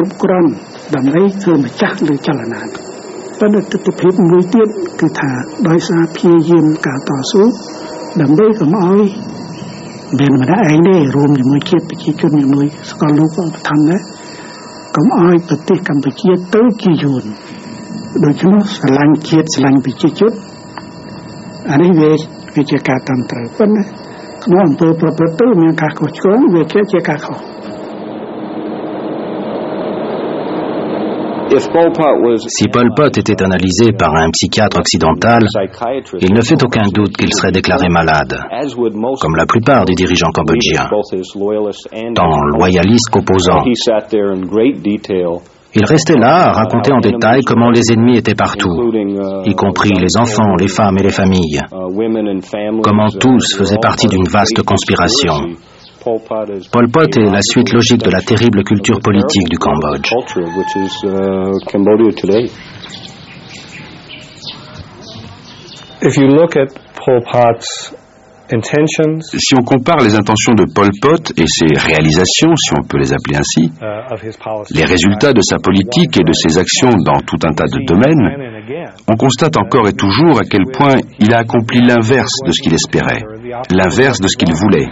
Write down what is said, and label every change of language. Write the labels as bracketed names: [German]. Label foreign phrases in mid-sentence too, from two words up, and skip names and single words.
[Khmer] គ្រប់គ្រាន់ដើម្បីធ្វើម្ចាស់លើចលនាប៉ុន្តែទស្សនវិជ្ជាមួយទៀតគឺថាដោយសារព្យាយាមការតស៊ូដើម្បីកុំឲ្យមានម្នាក់ឯងទេរួមជាមួយជាតិប្រជាជនជាមួយសកលលោកឧបត្ថម្ភដែរកុំឲ្យប្រទេសកម្ពុជាទៅជាយួនដូច្នោះស្រឡាញ់ជាតិស្រឡាញ់ប្រជាជនអានេះវាជាការតាមត្រូវប៉ុន្តែក្នុងអំពើប្រព្រឹត្តទៅមានការខុសឆ្គងវាជាការខុស [French] Si Pol Pot était analysé par un psychiatre occidental, il ne fait aucun doute qu'il serait déclaré malade, comme la plupart des dirigeants cambodgiens, tant loyalistes qu'opposants. Il restait là à raconter en détail comment les ennemis étaient partout, y compris les enfants, les femmes et les familles, comment tous faisaient partie d'une vaste conspiration. Pol Pot est la suite logique de la terrible culture politique du Cambodge. [English] If you look at Pol Pot's [French] Si on compare les intentions de Pol Pot et ses réalisations, si on peut les appeler ainsi, les résultats de sa politique et de ses actions dans tout un tas de domaines, on constate encore et toujours à quel point il a accompli l'inverse de ce qu'il espérait, l'inverse de ce qu'il voulait.